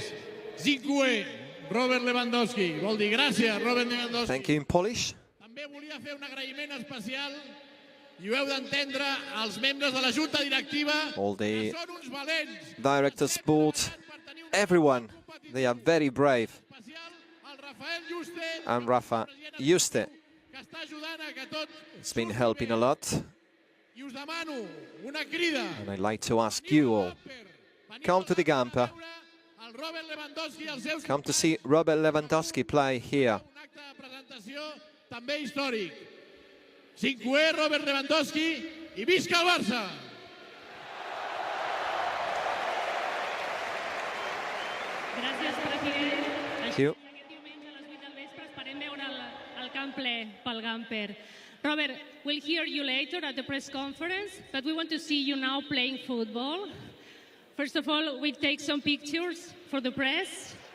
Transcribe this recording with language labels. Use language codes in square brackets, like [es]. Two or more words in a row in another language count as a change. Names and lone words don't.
[ca] Dziękuję, Robert Lewandowski. Vol dir gràcies, Robert Lewandowski. [en] Thank you in Polish. [ca] També volia fer un agraïment especial i ho heu d'entendre als membres de la Junta Directiva, [en] All the [ca] que són uns valents. [en] directors, board, everyone, they are very brave. And Rafa Juste [ca] Que està ajudant a que tot. [en] has been helping a lot. [ca] I us demano una crida. [en] And I'd like to ask you all, come to the Gamper. [ca] Al Robert Lewandowski, als seus [en] Come to see Robert Lewandowski play here. [ca] un acte de presentació també històric. 5è Robert Lewandowski i visca el Barça! Gràcies, president. [en] Thank you. [ca] Aquest diumenge a les 8 del vespre esperem veure el camp ple pel Gamper. [en] Robert, we'll hear you later at the press conference, but we want to see you now playing football. First of all, we take some pictures for the press.